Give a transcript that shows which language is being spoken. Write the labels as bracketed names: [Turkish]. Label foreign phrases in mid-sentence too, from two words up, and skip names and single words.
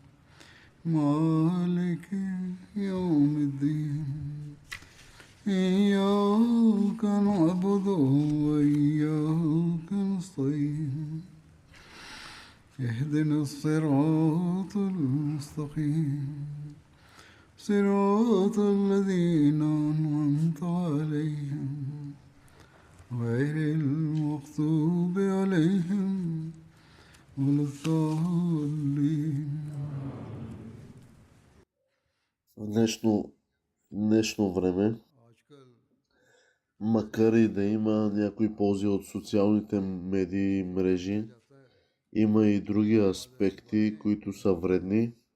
[Arabic] مالك يوم الدين إياك نعبد وإياك نستعين اهدنا الصراط المستقيم صراط الذين أنعمت عليهم غير المغضوب عليهم ولا الضالين. [Bulgarian] В днешно време, макар и да има някои ползи от социалните медии и мрежи, има и други аспекти, които са вредни